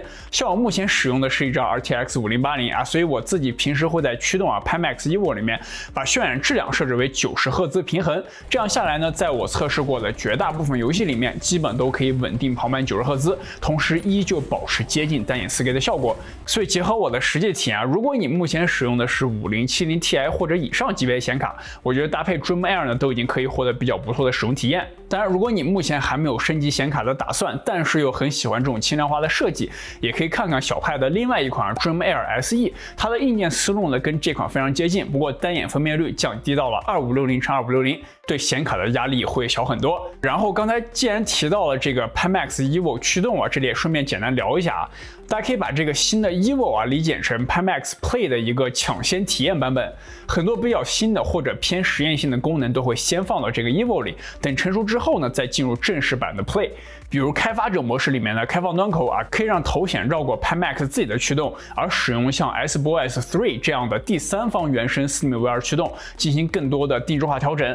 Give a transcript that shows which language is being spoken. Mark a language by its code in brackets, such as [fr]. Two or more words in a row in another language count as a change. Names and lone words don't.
[zh] 像我目前使用的是一張 RTX 5080所以我自己平時會在驅動Pimax Evo 裡面把渲染質量設置為90赫茲平衡，這樣下來呢，在我測試過的絕大部分遊戲裡面基本都可以穩定跑滿90赫茲，同時依舊保持接近单眼 4K 的效果。所以结合我的實際體驗啊，如果你目前使用的是5070 Ti 或者以上級別的顯卡，我覺得搭配 Dream Air 呢都已經可以獲得比較不錯的使用體驗。當然，如果你目前還沒有升級顯卡的打算，但是又很喜歡这種轻量化的設計，也可以看看小派的另外一款 Dream Air SE， 它的硬件思路呢跟這款非常接近，不過單眼分辨率降低到了2560×2560，对顯卡的壓力會小很多。然後剛才既然提到了這個 Pimax Evo 驅動啊，這裡也順便簡單聊一下啊。大家可以把這個新的 Evo 啊理解成 Pimax Play 的一個搶先體驗版本，很多比較新的或者偏實驗性的功能都會先放到這個 Evo 裡，等成熟之後呢，再進入正式版的 Play。比如開發者模式裡面的開放端口啊，可以讓頭顯繞過 Pimax 自己的驅動，而使用像 SBOS 3這樣的第三方原生 SteamVR 驅動進行更多的定制化調整。